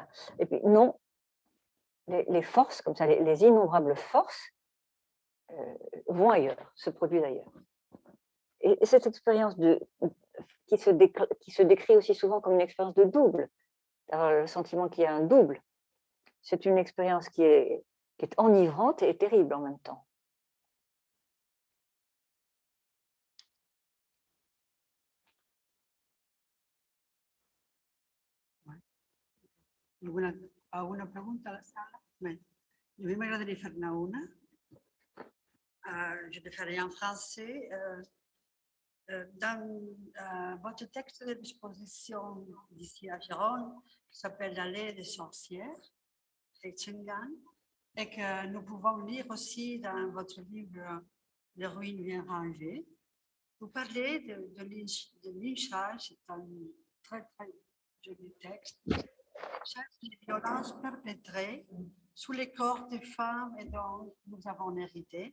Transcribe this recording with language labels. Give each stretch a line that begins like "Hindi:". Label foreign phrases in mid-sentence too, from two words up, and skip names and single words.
French: Et puis non, les forces, comme ça, les innombrables forces vont ailleurs, se produisent ailleurs. Et cette expérience qui se décrit aussi souvent comme une expérience de double, avoir le sentiment qu'il y a un double, c'est une expérience qui est enivrante et terrible en même temps.
Catalan: Alguna pregunta a la sala?
French: Oui. Oui,
Catalan: m'agradaria fer-ne una.
French: Je le ferai en français. Dans votre texte de l'exposition d'ici à Gérone, qui s'appelle L'allée des sorcières, et que nous pouvons lire aussi dans votre livre Les ruines bien rangées, vous parlez de lynchage, c'est un très très joli texte, les violences perpétrées sous les corps des femmes et dont nous avons hérité.